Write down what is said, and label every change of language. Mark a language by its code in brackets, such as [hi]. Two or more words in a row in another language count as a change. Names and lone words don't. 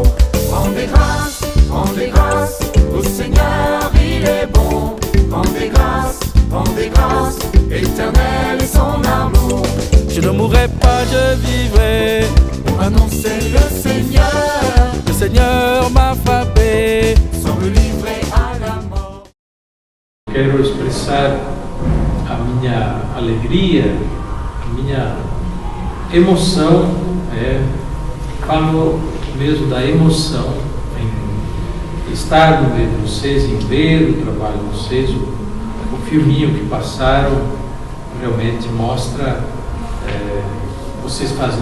[fr] Rendez grâce, au Seigneur il est bon. Rendez grâce, éternel est son amour. Je ne mourrai pas, je vivrai. Pour annoncer le Seigneur, Le Seigneur m'a frappé. sans me livrer à la mort. [pt] Quero expressar a minha alegria, a minha emoção, falo mesmo da emoção em estar no meio de vocês, em ver o trabalho de vocês, o filminho que passaram realmente mostra, vocês fazem